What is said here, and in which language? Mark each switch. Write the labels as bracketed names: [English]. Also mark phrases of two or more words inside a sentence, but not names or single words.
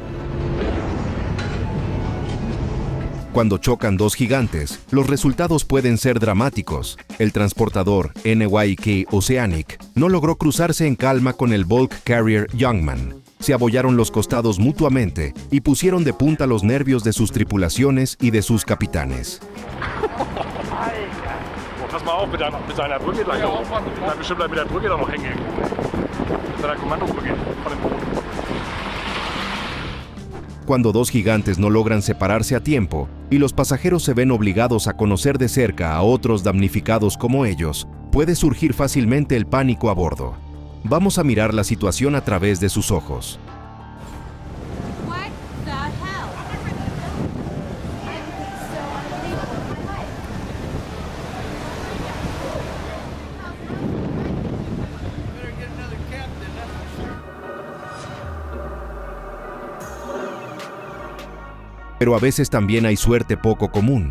[Spanish] Cuando chocan dos gigantes, los resultados pueden ser dramáticos. El transportador NYK Oceanic no logró cruzarse en calma con el bulk carrier Youngman. Se abollaron los costados mutuamente y pusieron de punta los nervios de sus tripulaciones y de sus capitanes. [German] Pass mal auf mit seiner Brücke gleich oben. Dann bestimmt mit der Brücke da noch hängen. Mit seiner Kommandobrücke von dem Boot. [Spanish] Cuando dos gigantes no logran separarse a tiempo y los pasajeros se ven obligados a conocer de cerca a otros damnificados como ellos, puede surgir fácilmente el pánico a bordo. Vamos a mirar la situación a través de sus ojos. [English] What the hell? [Spanish] Pero a veces también hay suerte poco común.